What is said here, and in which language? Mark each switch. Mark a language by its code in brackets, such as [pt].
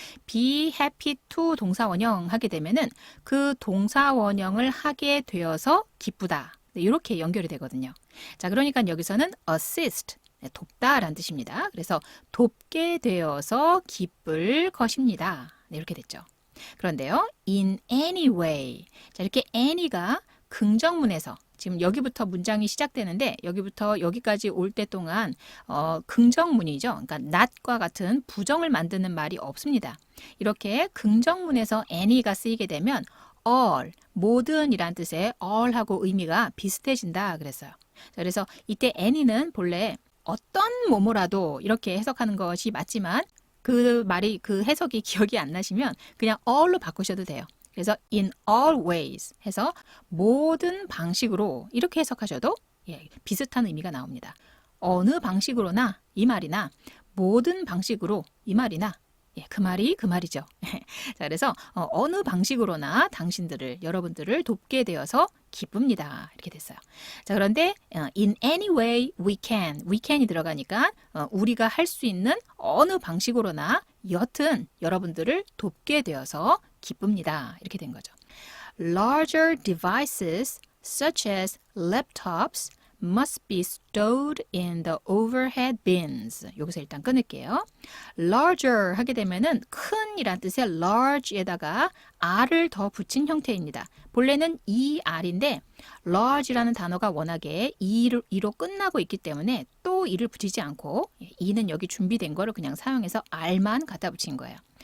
[en] be happy to [ko] 동사원형 하게 되면은 그 동사원형을 하게 되어서 기쁘다. 네, 이렇게 연결이 되거든요. 자, 그러니까 여기서는 assist, 네, 돕다라는 뜻입니다. 그래서 돕게 되어서 기쁠 것입니다. 네, 이렇게 됐죠. 그런데요, [en] in any way. [ko] 자, 이렇게 any가 긍정문에서 지금 여기부터 문장이 시작되는데 여기부터 여기까지 올 때 동안 긍정문이죠. 그러니까 not과 같은 부정을 만드는 말이 없습니다. 이렇게 긍정문에서 any가 쓰이게 되면 all, 모든이란 뜻의 all하고 의미가 비슷해진다 그랬어요. 그래서 이때 any는 본래 어떤 뭐뭐라도 이렇게 해석하는 것이 맞지만 그 말이 그 해석이 기억이 안 나시면 그냥 all로 바꾸셔도 돼요. 그래서 [en] in all ways [ko] 해서 모든 방식으로 이렇게 해석하셔도 비슷한 의미가 나옵니다. 어느 방식으로나 이 말이나 모든 방식으로 이 말이나 그 말이 그 말이죠. 자, 그래서 어느 방식으로나 당신들을 여러분들을 돕게 되어서 기쁩니다. 이렇게 됐어요. 자, 그런데 [en] in any way we can [ko] 이 들어가니까 우리가 할 수 있는 어느 방식으로나 여튼 여러분들을 돕게 되어서 기쁩니다. 이렇게 된 거죠. [en] Larger devices such as laptops must be stowed in the overhead bins. [ko] 여기서 일단 끊을게요. larger 하게 되면은 큰이란 뜻의 large에다가 r을 더 붙인 형태입니다. 본래는 ER인데 large라는 단어가 워낙에 E로 끝나고 있기 때문에 또 E를 붙이지 않고 E는 여기 준비된 거를 그냥 사용해서 R만 갖다 붙인 거예요.